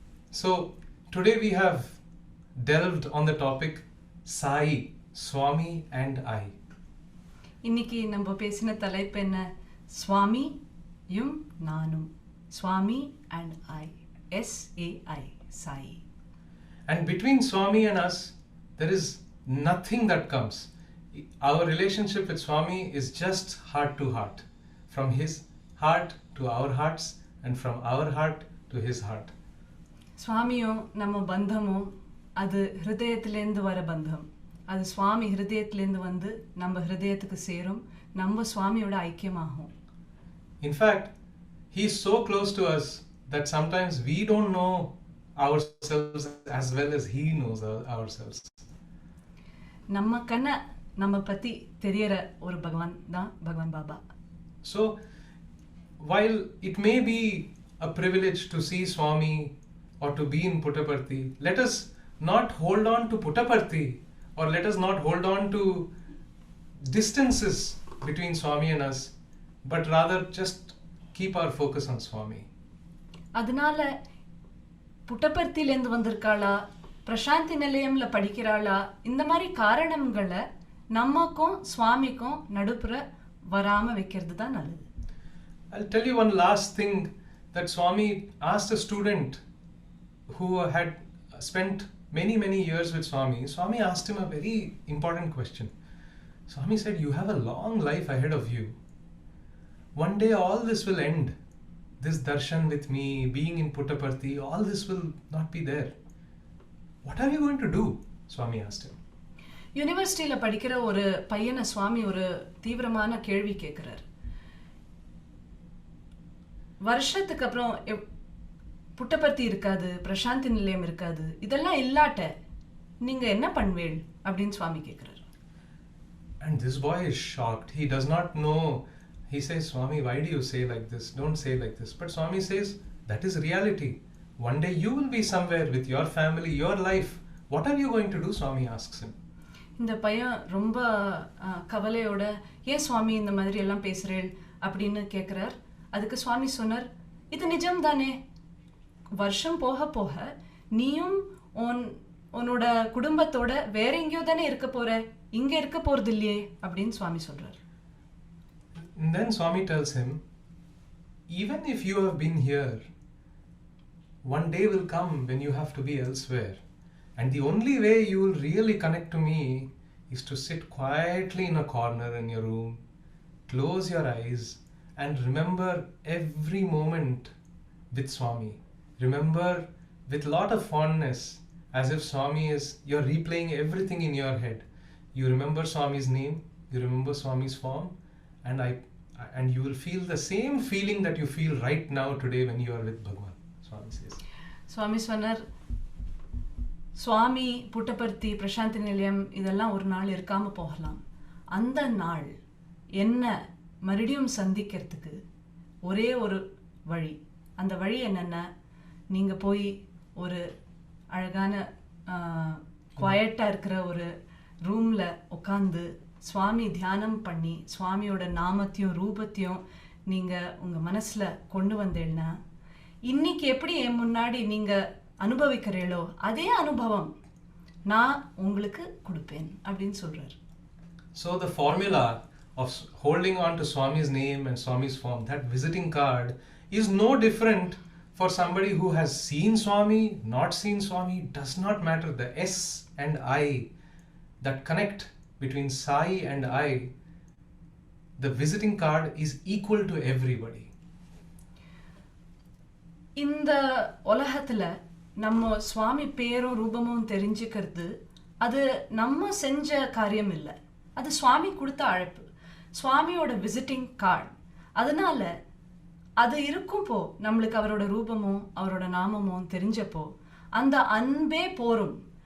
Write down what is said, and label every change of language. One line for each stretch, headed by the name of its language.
English: So today we have delved on the topic Sai, Swami and I.
Tamil: இன்னைக்கு நம்ம பேசின தலைப்பு என்ன? சுவாமியும் நானும்.
English: Swami and I. S-A-I, Sai. And between Swami and us, there is nothing that comes. Our relationship with Swami is just heart to heart. From his heart to our hearts, and from our heart to his heart.
Tamil: சுவாமியும் நம்ம பந்தமும் அது ஹிருதயத்திலேருந்து வர பந்தம். அது சுவாமி ஹிருதயத்திலேருந்து வந்து நம்ம ஹிருதயத்துக்கு சேரும், நம்ம சுவாமியோட ஐக்கியமாகும்.
English: In fact, he is so close to us that sometimes we don't know ourselves as well as he knows ourselves.
Tamil: நம்ம கண்ண நம்ம பத்தி தெரியற ஒரு பகவான் தான் பகவான் Baba.
English: So while it may be a privilege to see Swami or to be in Puttaparthi, let us not hold on to Puttaparthi, or let us not hold on to distances between Swami and us, but rather just keep our focus on Swami.
Tamil: அதனால புட்டபர்த்தியிலேருந்து வந்திருக்காளா, பிரசாந்தி நிலையம்ல படிக்கிறாளா, இந்த மாதிரி காரணங்களை நமக்கும் சுவாமிக்கும் நடுப்புற வராம வைக்கிறது தான் நல்லது.
English: I'll tell you one last thing that Swami asked a student who had spent many years with Swami. Swami asked him a very important question. Swami said, you have a long life ahead of you. One day all this will end. This darshan with me, being in Puttaparthi, all this will not be there. What are you going to do? Swami asked him.
Tamil: யூனிவர்சிட்டியில படிக்கிற ஒரு பையனை சுவாமி ஒரு தீவிரமான கேள்வி கேட்கிறார். வருஷத்துக்கு அப்புறம் புட்டபர்த்தி இருக்காது, பிரசாந்தி நிலையம் இருக்காது, இதெல்லாம் இல்லாட்ட நீங்க என்ன பண்ணுவேள் அப்படின்னு சுவாமி கேட்கிறார்.
English: And this boy is shocked. He does not know. He says, Swami, why do you say like this? Don't say like this. But Swami says, that is reality. One day you will be somewhere with your family, your life. What are you going to do? Swami asks him.
Tamil: இந்த பையன் ரொம்ப கவலையோட, ஏன் சுவாமி இந்த மாதிரி எல்லாம் பேசுறேள் அப்படின்னு கேட்கிறார். அதுக்கு சுவாமி சொன்னார், இது நிஜம் தானே, வருஷம் போக போக நீயும் உன்னோட குடும்பத்தோட வேற எங்கேயோ தானே இருக்க போற, இங்க இருக்க போறது இல்லையே அப்படின்னு சுவாமி சொல்றார்.
English: And then Swami tells him, even if you have been here, one day will come when you have to be elsewhere. And the only way you will really connect to me is to sit quietly in a corner in your room, close your eyes, and remember every moment with Swami. Remember with lot of fondness, as if Swami is, you're replaying everything in your head. You remember Swami's name, you remember Swami's form, and you will feel the same feeling that you feel right now today when you are with Bhagwan. Swami says.
Tamil: சுவாமி சொன்னார், சுவாமி புட்டபர்த்தி பிரசாந்தி நிலையம் இதெல்லாம் ஒரு நாள் இருக்காம போகலாம். அந்த நாள் என்ன மறுபடியும் சந்திக்கிறதுக்கு ஒரே ஒரு வழி. அந்த வழி என்னன்னா, நீங்க போய் ஒரு அழகான குவாய்ட்டா இருக்கிற ஒரு ரூம்ல உட்காந்து சுவாமி தியானம் பண்ணி சுவாமியோட நாமத்தையும் ரூபத்தையும் நீங்க உங்க மனசுல கொண்டு வந்தேன்னா, இன்னைக்கு எப்படி என் முன்னாடி நீங்க அனுபவிக்கிறீங்களோ அதே அனுபவம் நான் உங்களுக்கு கொடுப்பேன் அப்படின்னு சொல்றாரு.
English: So the formula of holding on to Swami's name and Swami's form, that visiting card, is no different for somebody who has seen Swami, not seen Swami, does not matter. The S and I that connect between Sai and I, the visiting card is equal to everybody.
Tamil: இந்த உலகத்துல நம்ம சுவாமி பேரும் ரூபமும் தெரிஞ்சுக்கிறது அது நம்ம செஞ்ச காரியம் இல்லை, அது சுவாமி கொடுத்த அழைப்பு, சுவாமியோட விசிட்டிங் கார்டு. அதனால அது இருக்கும்போ நம்மளுக்கு அவரோட ரூபமும் அவரோட நாமமும் தெரிஞ்சப்போ அந்த அன்பே போரும்.